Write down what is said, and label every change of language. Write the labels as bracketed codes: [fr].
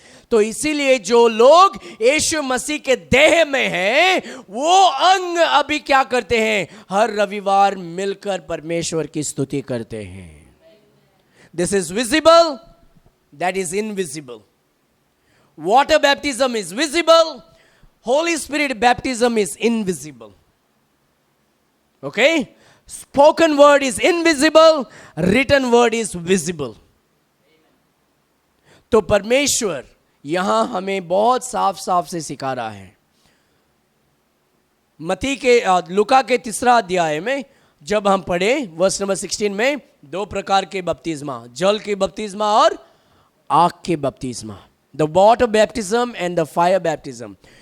[hi] तो इसीलिए जो लोग यीशु मसीह के देह में हैं, वो अंग अभी क्या करते हैं? हर रविवार मिलकर परमेश्वर की स्तुति करते हैं। [en] This is visible, that is invisible. Water baptism is visible, holy spirit baptism is invisible. Okay? Spoken word is invisible, written word is visible. [hi] तो परमेश्वर यहां हमें बहुत साफ साफ से सिखा रहा है। मत्ती के लूका के 3 अध्याय में जब हम पढ़े वर्स नंबर 16 में, 2 प्रकार के बपतिस्मा, जल के बपतिस्मा और आग के बपतिस्मा, [en] The water baptism and the fire baptism.